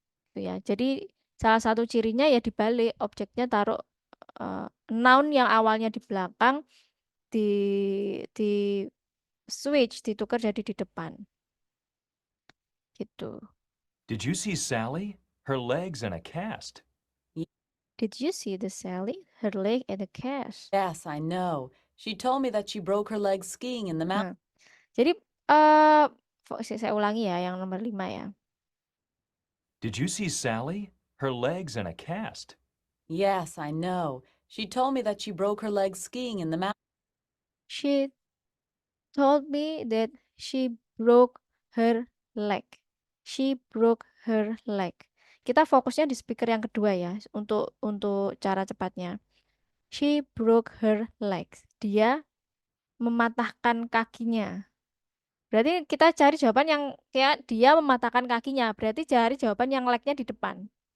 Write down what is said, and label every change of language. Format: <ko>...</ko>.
<id>Gitu ya. Jadi salah satu cirinya ya dibalik, objeknya taruh noun yang awalnya di belakang di switch, ditukar jadi di depan. Gitu.</id> <en>Did you see Sally? Her leg's in a cast. Did you see the Sally? Her leg in a cast. Yes, I know. She told me that she broke her leg skiing in the mountains.</en> <id>Jadi saya ulangi ya yang nomor 5 ya.</id> <en>Did you see Sally? Her leg's in a cast. Yes, I know. She told me that she broke her leg skiing in the mountains. She told me that she broke her leg. She broke her leg.</en> <id>Kita fokusnya di speaker yang kedua ya untuk cara cepatnya.</id> <en>She broke her legs.</en> <id>Dia mematahkan kakinya. Berarti kita cari jawaban yang kayak dia mematahkan kakinya. Berarti cari jawaban yang leg-nya di depan.</id>